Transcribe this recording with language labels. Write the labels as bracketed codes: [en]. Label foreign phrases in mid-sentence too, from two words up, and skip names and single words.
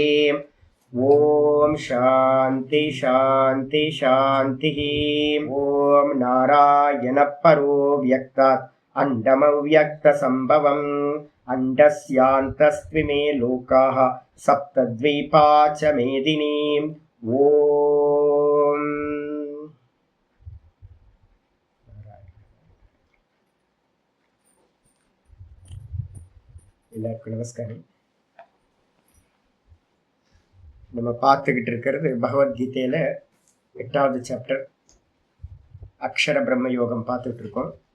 [sa] ओम शांति शांति शांतिः। ओम नारायण परो व्यक्तात् अण्डमव्यक्तसम्भवम् अण्डस्यान्तस्त्रिमे लोकाः सप्तद्वीपा च मेदिनीम्। [ta] ओम எல்லாருக்கும் நமஸ்காரம். நம்ம பார்த்துக்கிட்டு இருக்கிறது பகவத்கீதையில 8வது சாப்டர் அக்ஷர பிரம்ம யோகம் பார்த்துட்டு இருக்கோம்.